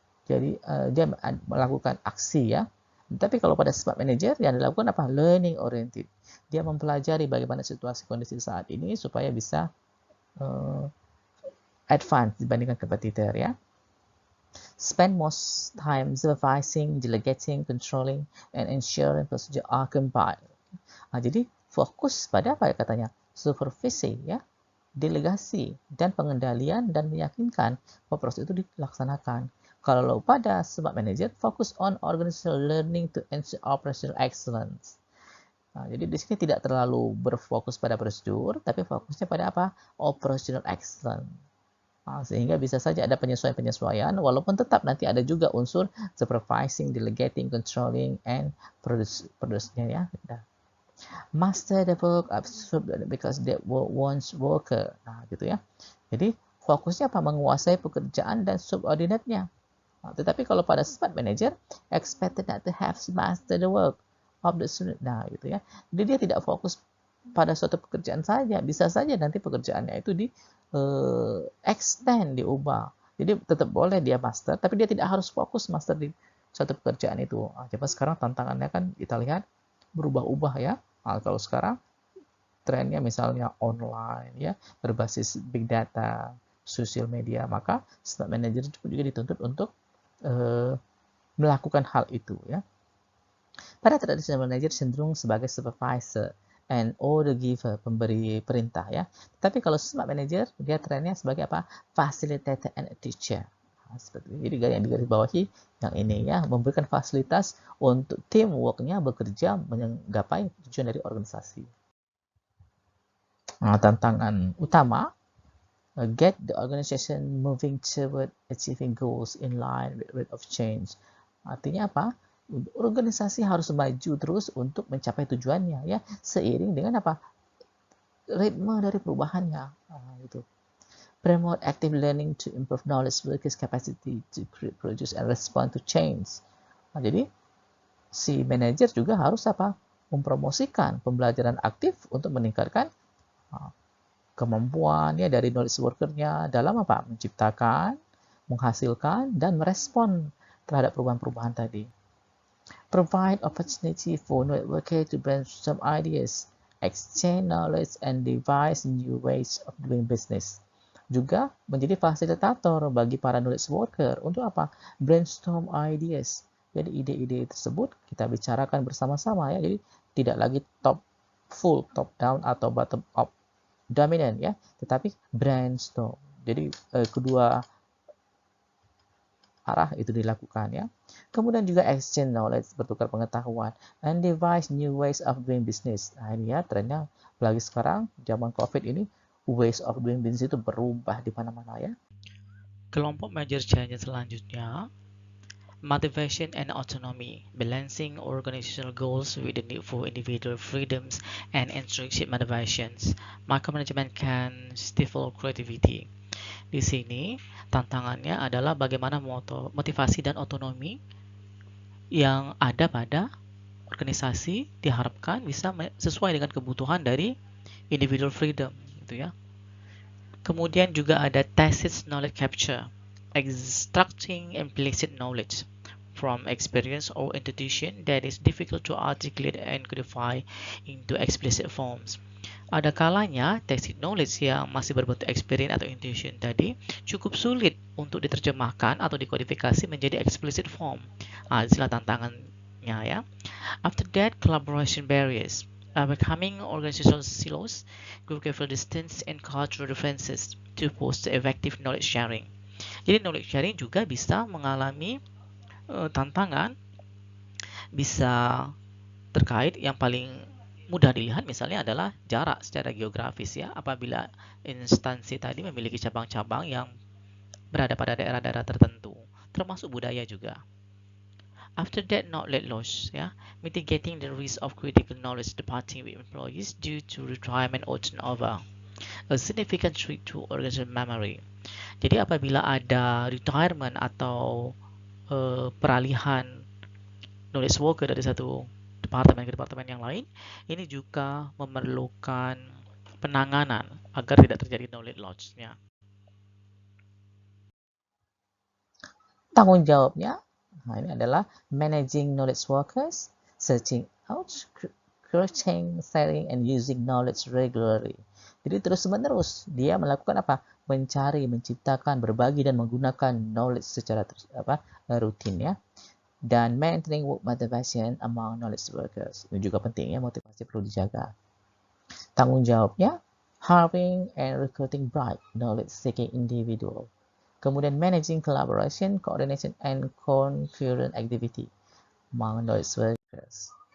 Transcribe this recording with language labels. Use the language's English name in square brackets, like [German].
[Indonesian] Jadi dia melakukan aksi, ya. Tapi kalau pada smart manager yang dilakukan apa? [English] Learning oriented. [Indonesian] Dia mempelajari bagaimana situasi kondisi saat ini supaya bisa advance dibandingkan kompetitor, ya. [English] Spend most time supervising, delegating, controlling, and ensuring procedure are compiled. [Indonesian] Jadi fokus pada apa ya katanya? Supervisi, ya. Delegasi dan pengendalian dan meyakinkan bahwa proses itu dilaksanakan. Kalau pada [English] smart manager fokus on organizational learning to ensure operational excellence. [Indonesian] Jadi di sini tidak terlalu berfokus pada prosedur, tapi fokusnya pada apa? [English] Operational excellence. [Indonesian] Sehingga bisa saja ada penyesuaian-penyesuaian, walaupun tetap nanti ada juga unsur [English] supervising, delegating, controlling, and produce- [Indonesian] nya, ya. [English] Master the work because they were once worker. [Indonesian] Gitu, ya. Jadi fokusnya apa? Menguasai pekerjaan dan [English] subordinate-nya. [Indonesian] Tetapi kalau pada [English] smart manager, expected not to have master the work of the student. [Indonesian] Gitu, ya. Jadi dia tidak fokus pada suatu pekerjaan saja. Bisa saja nanti pekerjaannya itu di extend, diubah. Jadi tetap boleh dia master, tapi dia tidak harus fokus master di suatu pekerjaan itu. Coba sekarang tantangannya kan kita lihat berubah-ubah, ya. Kalau sekarang trennya misalnya online, ya, berbasis big data, sosial media, maka smart manager juga dituntut untuk melakukan hal itu ya. Pada traditional manager cenderung sebagai [English] supervisor and order giver, [Indonesian] pemberi perintah ya. Tapi kalau smart manager dia trennya sebagai apa? [English] Facilitator and teacher. [Indonesian] Seperti ini. Jadi yang digarisbawahi yang ini ya, memberikan fasilitas untuk teamworknya bekerja menggapai tujuan dari organisasi. Nah, tantangan utama, [English] get the organization moving toward achieving goals in line with rate of change. [Indonesian] Artinya apa? Organisasi harus maju terus untuk mencapai tujuannya ya, seiring dengan apa? Ritme dari perubahannya. Gitu. [English] Promote active learning to improve knowledge workers' capacity to produce and respond to change. [Indonesian] Nah, jadi si manajer juga harus apa? Mempromosikan pembelajaran aktif untuk meningkatkan kemampuan ya dari knowledge worker-nya dalam apa? Menciptakan, menghasilkan, dan merespon terhadap perubahan-perubahan tadi. [English] Provide opportunity for knowledge worker to brainstorm ideas, exchange knowledge, and devise new ways of doing business. [Indonesian] Juga menjadi fasilitator bagi para knowledge worker untuk apa? [English] Brainstorm ideas. [Indonesian] Jadi ide-ide tersebut kita bicarakan bersama-sama ya. Jadi tidak lagi top down atau bottom up dominant ya, tetapi brainstorm. Jadi kedua arah itu dilakukan ya. Kemudian juga [English] exchange knowledge, [Indonesian] bertukar pengetahuan, [English] and devise new ways of doing business. [Indonesian] Nah ini ya trennya, apalagi sekarang zaman COVID ini, [English] ways of doing business [Indonesian] itu berubah di mana-mana ya. [English] Kelompok major change selanjutnya, motivation and autonomy, balancing organizational goals with the need for individual freedoms and intrinsic motivations. Micromanagement can stifle creativity. [Indonesian] Di sini tantangannya adalah bagaimana motivasi dan otonomi yang ada pada organisasi diharapkan bisa sesuai dengan kebutuhan dari [English] individual freedom, [Indonesian] gitu ya. [English] Kemudian juga ada tacit knowledge capture, extracting implicit knowledge from experience or institution that is difficult to articulate and codify into explicit forms. [Indonesian] Ada kalanya tacit knowledge yang masih berbentuk experience atau intuition tadi cukup sulit untuk diterjemahkan atau dikodifikasi menjadi explicit form. Inilah tantangannya ya. [English] After that, collaboration barriers. Becoming organizational silos, geographical distance, and cultural differences to foster effective knowledge sharing. [Indonesian] Jadi knowledge sharing juga bisa mengalami tantangan, bisa terkait yang paling mudah dilihat misalnya adalah jarak secara geografis ya. Apabila instansi tadi memiliki cabang-cabang yang berada pada daerah-daerah tertentu, termasuk budaya juga. [English] After that, knowledge loss, ya, mitigating the risk of critical knowledge departing with employees due to retirement or turnover, a significant threat to organizational memory. [Indonesian] Jadi apabila ada retirement atau peralihan knowledge worker dari satu departemen ke departemen yang lain, ini juga memerlukan penanganan agar tidak terjadi knowledge loss-nya. Tanggung jawabnya, nah ini adalah [English] managing knowledge workers, searching out, creating, sharing, and using knowledge regularly. [Indonesian] Jadi terus-menerus dia melakukan apa? Mencari, menciptakan, berbagi, dan menggunakan knowledge secara rutin ya. [English] Dan maintaining work motivation among knowledge workers. [Indonesian] Ini juga penting ya, motivasi perlu dijaga. Tanggung jawabnya, [English] hiring and recruiting bright knowledge-seeking individual. Kemudian managing collaboration, coordination, and concurrent activity among knowledge workers.